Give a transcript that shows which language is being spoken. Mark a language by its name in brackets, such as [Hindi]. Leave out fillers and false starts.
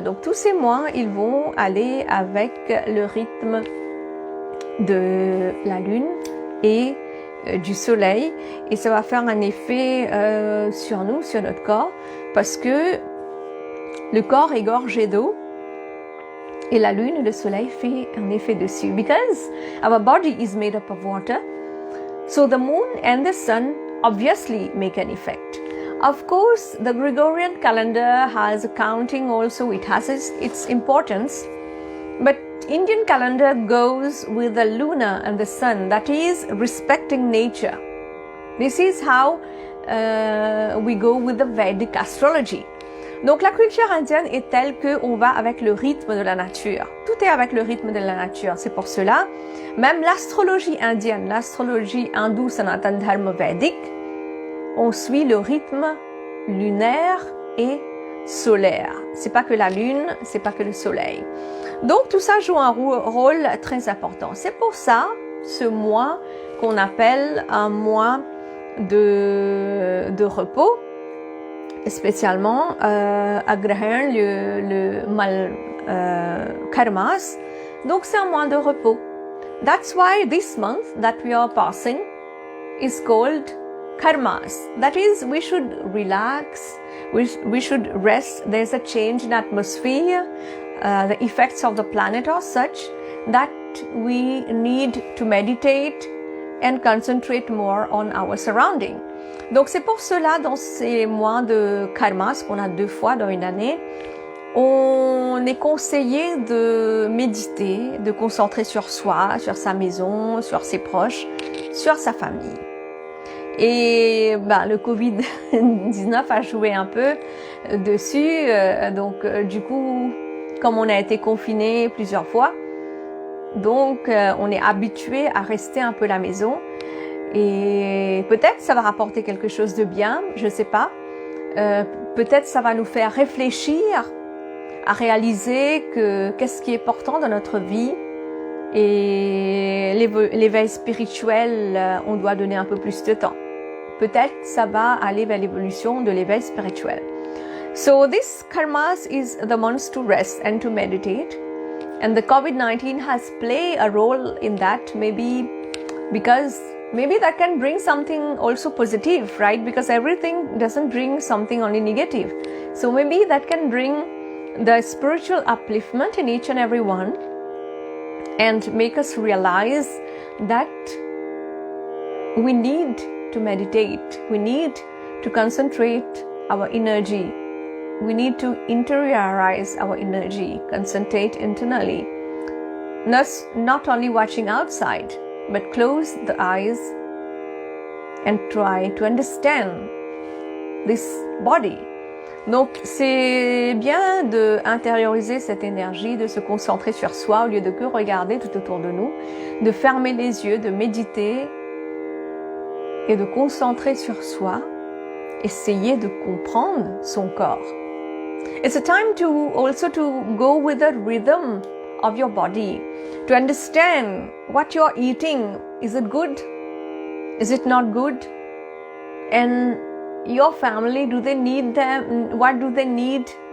[French] Donc tous ces mois, ils vont aller avec le rythme de la lune et du soleil, et ça va faire un effet sur nous, sur notre corps, parce que le corps est gorgé d'eau et la lune et le soleil fait un effet dessus. [English] Because our body is made up of water, so the moon and the sun obviously make an effect. Of course, the Gregorian calendar has a counting also, it has its importance, but Indian calendar goes with the lunar and the sun, that is respecting nature. This is how we go with the Vedic astrology. [French] Donc la culture indienne est telle qu'on va avec le rythme de la nature. Tout est avec le rythme de la nature. C'est pour cela, même l'astrologie indienne, l'astrologie hindoue Sanatana Dharma védique, on suit le rythme lunaire et solaire. C'est pas que la lune, c'est pas que le soleil. Donc tout ça joue un rôle très important. C'est pour ça, ce mois qu'on appelle un mois de repos, spécialement Agrahan, le mal karmas. Donc c'est un mois de repos. [English] That's why this month that we are passing is called karmas. That is, we should relax, we should rest. There's a change in atmosphere. The effects of the planet are such that we need to meditate and concentrate more on our surrounding. [French] Donc c'est pour cela, dans ces mois de karmas qu'on a 2 fois dans une année, on est conseillé de méditer, de concentrer sur soi, sur sa maison, sur ses proches, sur sa famille. Et le Covid-19 a joué un peu dessus, donc du coup, comme on a été confiné plusieurs fois, donc on est habitué à rester un peu à la maison. Et peut-être ça va rapporter quelque chose de bien, je ne sais pas. Peut-être ça va nous faire réfléchir à réaliser que qu'est-ce qui est important dans notre vie, et l'éveil spirituel, on doit donner un peu plus de temps. Peut-être ça va aller vers l'évolution de l'éveil spirituel. [English] So this karmas is the months to rest and to meditate, and the COVID-19 has played a role in that, maybe because maybe that can bring something also positive, right? Because everything doesn't bring something only negative. So maybe that can bring the spiritual upliftment in each and every one and make us realize that we need to meditate. We need to concentrate our energy. We need to interiorize our energy, concentrate internally. Not only watching outside, but close the eyes and try to understand this body. [French] Donc c'est bien de intérioriser cette énergie, de se concentrer sur soi au lieu de que regarder tout autour de nous, de fermer les yeux, de méditer et de concentrer sur soi, essayer de comprendre son corps. [English] It's a time to also to go with the rhythm of your body, to understand what you're eating. Is it good? Is it not good? And your family, do they need them? What do they need?